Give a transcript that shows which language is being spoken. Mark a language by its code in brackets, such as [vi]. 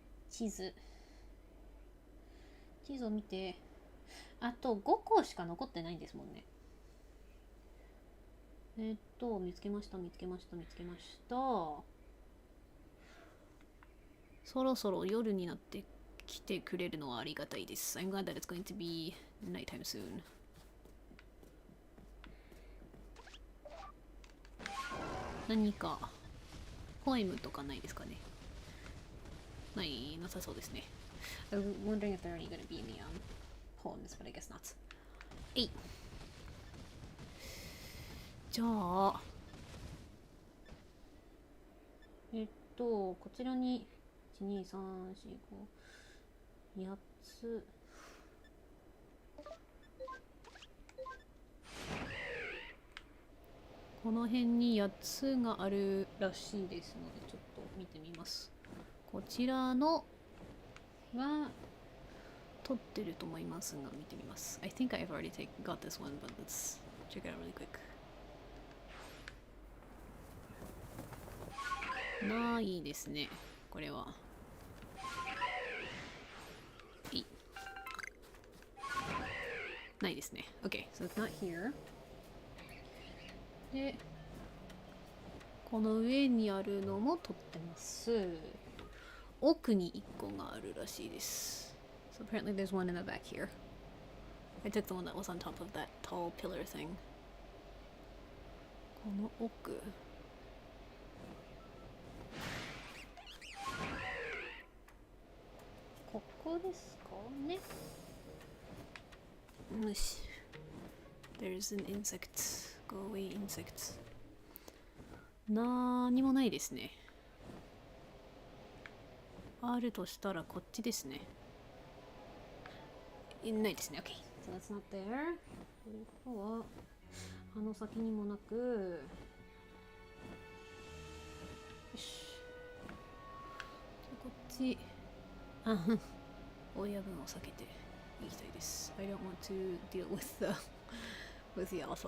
[ja] 地図を見て、あと5個しか残ってないんですもんね。見つけました。そろそろ夜になって来てくれるのはありがたいです。 [en] I'm glad that it's going to be nighttime soon. [ja] 何かポエムとかないですかね。なさそうですね。 [en] I'm wondering if there are any gonna be any poems, but I guess not. [ja] じゃあ、こちらに1、2、3、4、5、8つ。この辺に8つがあるらしいですので、ちょっと見てみます。こちらのが取ってると思いますが、見てみます。 [en] I think I've already got this one, but let's check it out really quick. [ja] ないですね、これは。ないですね。 [en] Okay, so it's not here. [ja] で、この上にあるのも取ってます。奥に1個があるらしいです。 [en] So apparently there's one in the back here. I took the one that was on top of that tall pillar thing. [ja] この奥。ここですかね。よし。 [en] There's an insect. Go away, insects. [ja] なーにもないですね。あるとしたらこっちですね。ないですね。 [en] OK。 So that's not there. [ja] ということは、あの先にもなく、よし。こっち、親分を避けていきたいです。 [en] I don't want to deal with the alpha.